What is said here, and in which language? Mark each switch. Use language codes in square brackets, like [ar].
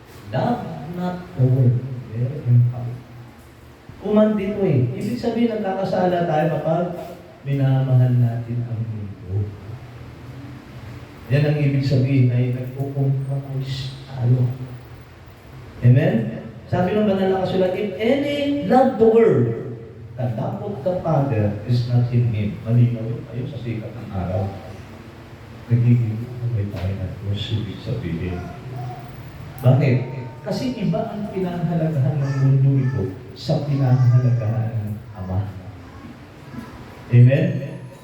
[en] Love not the world. Very important. Command dito eh. [tl] Ibig sabihin, nagkakasala tayo kapag minamahal natin ang mundo. Yan ang ibig sabihin ay nagpo-compromise tayo. Amen? Sabi ng banal na kasulat, [en] if any love the world, the love of the Father is not in him. [tl] Malinaw yun tayo sa sikat ng araw. Nagiging may tayo na Diyos, ibig sabihin. Bakit? Kasi iba ang pinahalagahan ng mundo ito sa pinahalagahan ng Ama. Amen?